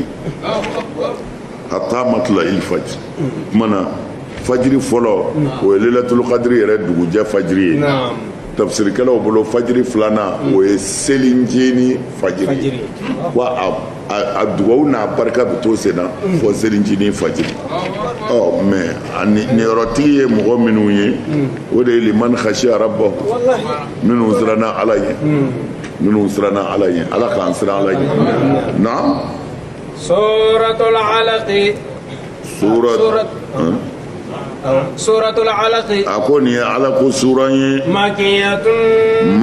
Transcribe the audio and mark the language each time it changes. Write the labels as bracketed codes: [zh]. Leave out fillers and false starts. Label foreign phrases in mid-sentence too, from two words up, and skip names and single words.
[ar] حتى مطلع الفجر [bm] o tuma na fajiri fɔlɔ o ye [ar] ليلة القدر [bm] yɛrɛ dugujɛ fajiri ye tafsirikɛlaw bolo fajiri filanan o ye selinjini fajiri wa a dugawu n'a barika bɛ to sen na fo selinjini fajiri mɛ niyɔrɔtigi ye mɔgɔ minnu ye o de ye [ar] لمن خشي ربه [bm] minnu siranna ala ye ala k'an siran ala ye na [ar] سورة العلق سورة العلق [bm] a ko nin ye ala ko sura ye [ar] makiyatun